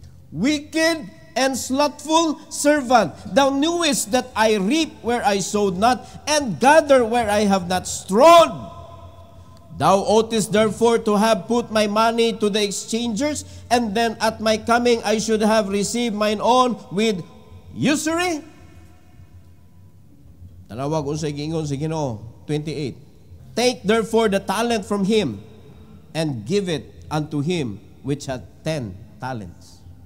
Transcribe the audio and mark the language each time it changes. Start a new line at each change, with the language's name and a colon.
English: Wicked and slothful servant, thou knewest that I reap where I sowed not, and gather where I have not strawed. Thou oughtest therefore to have put my money to the exchangers, and then at my coming I should have received mine own with usury.
Cebuano: Tanawag unsay giingon sa Ginoo.
English: 28. Take therefore the talent from him, and give it unto him which hath 10 talents.